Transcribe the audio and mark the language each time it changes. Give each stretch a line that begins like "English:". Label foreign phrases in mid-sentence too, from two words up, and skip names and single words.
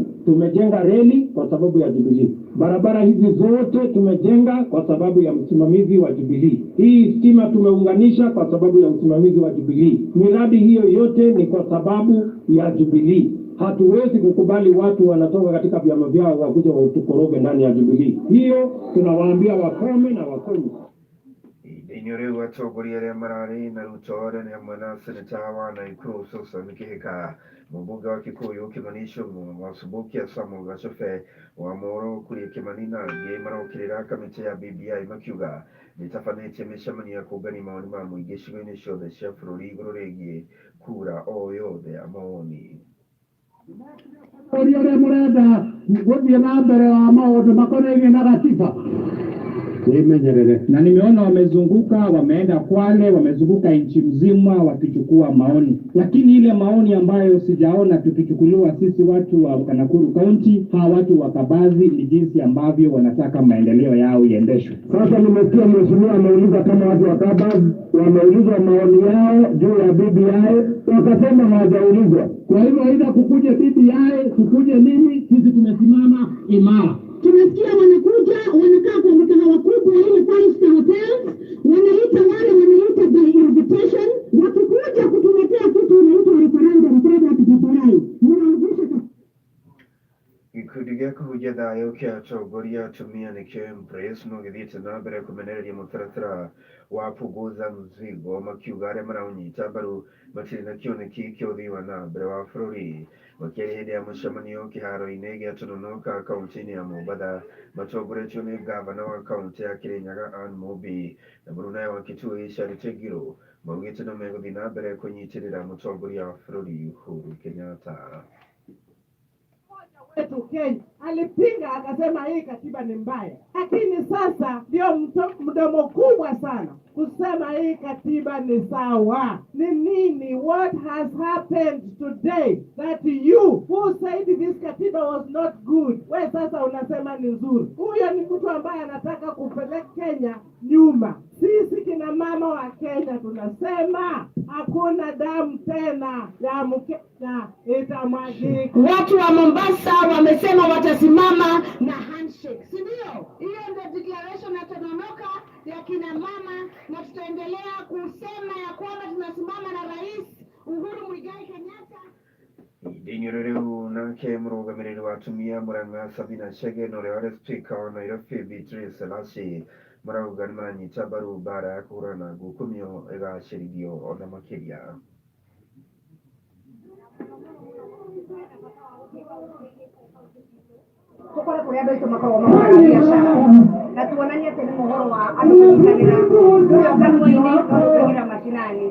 Swahili: Tumejenga reli kwa sababu ya Jubilee. Barabara hizi zote tumejenga kwa sababu ya msimamizi wa Jubilee. Hii stima tumeunganisha kwa sababu ya msimamizi wa Jubilee. Miradi hiyo yote ni kwa sababu ya Jubilee. Hatuwezi kukubali watu wanatoka katika vyama vyao wakuja watukoroge ndani ya Jubilee. Hiyo tunawaambia wakome na wakome.
Kikuyu: Ihinda-inĩ rĩu atongoria arĩa mararĩ na Ruto nĩ hamwe na seneta wa Naikuru Susan Kĩhika, mũmbunge wa Kikuyu Kimani Ichung'wa, wa Subukia Samuel Gachofe, wa Moro Kuria Kimani na angĩ marokĩrĩra kamĩtĩ ya BBI makiuga nĩtabanĩtie mĩcemanio ya kũngania mawoni ma mũingĩ icigo-inĩ ciothe cia bũrũri igũrũ rĩgiĩ kura o yothe ya mawoni. Ũrĩa mũrenda gũthiĩ na mbere wa maũndũ makonainie na gatiba Imenyerere.
Swahili: Na nimeona wamezunguka, wameenda Kwale, wamezunguka nchi mzima wakichukua maoni. Lakini ile maoni ambayo sijaona tukichukuliwa sisi watu wa Nakuru County, hawa watu wa Kabazi, ni jinsi ambavyo wanataka maendeleo yao iendeshwe. Sasa nimesikia mheshimiwa ameuliza kama watu wa Kabazi wameulizwa maoni yao juu ya BBI, wakasema hawajaulizwa. Kwa hivyo aidha kukuje BBI, kukuje nini, sisi tumesimama imara. Tunasikia wanakuja, wanakaa kwa mikahawa kubwa ile
English: 5-star hotels,
Swahili: wanaita
English: by invitation,
Swahili: wakikuja kutuletea kitu inaitwa referendum, tena tujifurahi.
Kikuyu: Gikundi gĩa kũhunjia thayũ kĩa atongoria atumia nĩkĩo Embrace no gĩthiĩte na mbere kũmenereria mũtaratara wa Punguza Mzigo, makiuga arĩa maraũnyita mbaru matirĩ na kĩoneki kĩa ũthii wa na mbere wa bũrũri. Makĩaria hĩndĩ ya mũcemanio kĩharo-inĩ gĩa Tononoka kaunti-inĩ ya Mombatha, matongoretio nĩ ngavana wa kaunti ya Kirinyaga Anne Mumbi na mũnene wa Kitui Charity Ngilu, maugĩte no megũthiĩ na mbere kũnyitĩrĩra mũtongoria wa bũrũri Uhuru Kenyatta.
Swahili: Wetu Kenya alipinga akasema hii katiba ni mbaya, lakini sasa ndio mdomo kubwa sana kusema hii katiba ni sawa. Ni nini?
English: What has happened today that you who said this katiba was not good,
Swahili: we sasa unasema ni nzuri? Huyo ni mtu ambaye anataka kupeleka Kenya nyuma. Sisi kina mama wa Kenya tunasema hakuna damu tena ya Mkenya itamwagika. Watu wa Mombasa wamesema watasimama na handshake, si ndio? Hiyo ndio declaration ya Tononoka ya kina mama, na tutaendelea kusema ya kwamba tunasimama na Rais Uhuru Muigai Kenyatta.
Kikuyu: Idinyo rĩu nake mũrũgamĩrĩri wa atumia Murang'a Sabina Chege na ũrĩa warĩ speaker wa Nairobi Beatrice Selasi marauga nĩ maranyita mbaru mbara ya kũhũrana ngukumio ĩgacĩrithio ona makĩria. Tukore kuri andũ aitũ makoragwo makĩhũra biacara na tuonanie atĩ nĩ mũhoro wa andũ kũnyitanĩra ũrĩa kanua-inĩ kũnyitanĩra macinani.